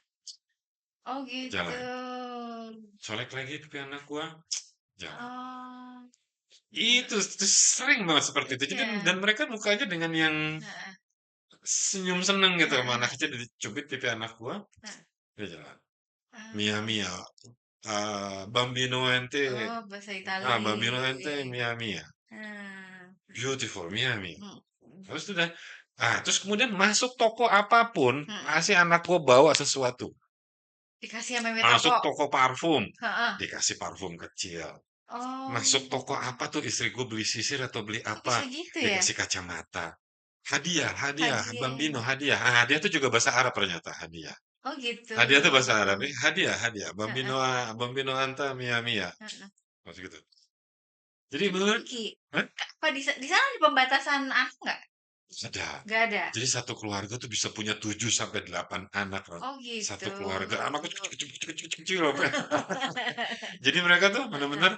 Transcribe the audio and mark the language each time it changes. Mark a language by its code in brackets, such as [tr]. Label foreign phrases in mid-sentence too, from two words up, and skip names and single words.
[id] Oh gitu. jalan. Colek lagi pipi anak gue, jalan. Oh. Itu sering banget seperti itu. Jadi Iya. dan mereka mukanya dengan yang Heeh senyum seneng gitu sama anak heeh kecil, dicubit pipi anak gua, heeh. dia jalan. Mia Oh. [it] mia, bambino ente, [id] Oh, bahasa Itali. [it] bambino ente, mia mia, [id] Nah. [it] beautiful, mia mia. [id] Mhm. Terus udah, terus kemudian masuk toko apapun, Mhm. pasti anak gua bawa sesuatu. Dikasih sama mami Masuk toko? toko parfum, Heeh. dikasih parfum kecil. Masuk toko Oh. apa tuh, istri gua beli sisir atau beli Kok apa, bisa gitu ya? dikasih kacamata. Hadiah, hadiah, Hadiah. bambino, hadiah. Hadiah itu juga bahasa Arab ternyata, hadiah. Oh gitu. Hadiah itu bahasa Arab, hadiah, hadiah. Heeh [it] Bambino anta mia mia. [id] heeh. Maksud gitu. Jadi Tapi bener, Kak, apa di sana ada pembatasan anak nggak? ada. Nggak ada? Jadi satu keluarga tuh bisa punya 7 sampai 8 anak, Bro. Oh gitu. Satu keluarga, anaknya kecil, kecil, kecil, kecil, kecil, apa. Jadi mereka tuh benar-benar